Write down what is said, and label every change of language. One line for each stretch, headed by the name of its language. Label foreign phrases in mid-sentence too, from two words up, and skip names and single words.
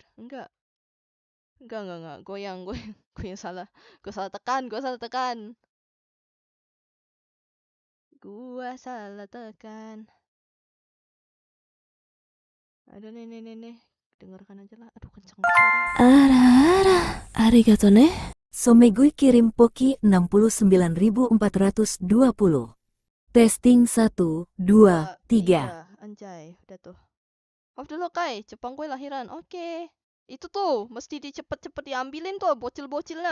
Indonesian: Enggak. Gue yang salah. Gue salah tekan. Gua salah tekan. Aduh nih. Dengarkan aja lah. Aduh kenceng banget suaranya.
Japanese: あらあら、ありがとね。
Indonesian: Somegui kirim poki 69.420.
English: Testing 1, 2, 2, 3.
Indonesian: 3. Anjay. Udah tuh. Off dulu Kai. Jepang gue lahiran. Oke. Itu tuh. Mesti cepet diambilin tuh. Bocil-bocilnya.